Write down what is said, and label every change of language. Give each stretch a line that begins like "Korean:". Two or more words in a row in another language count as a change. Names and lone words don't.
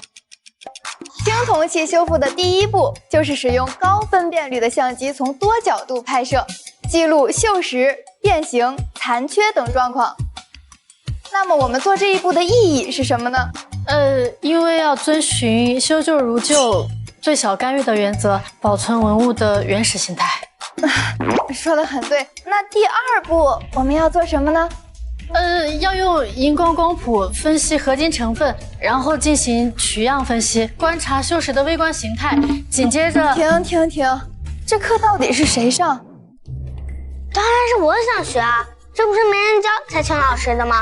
Chinese: 青铜器修复的第一步就是使用高分辨率的相机从多角度拍摄，记录锈蚀、变形、残缺等状况。那么我们做这一步的意義是什麼呢？因為要遵循修舊如舊、最小干預的原則，保存文物的原始形態。說得很對。那第二步我們要做什麼呢？要用熒光光譜分析合金成分，然後進行取樣分析，觀察锈蝕的微觀形態。緊接着，停，這課到底是誰上？當然是我想學啊，這不是沒人教才請老師的嗎？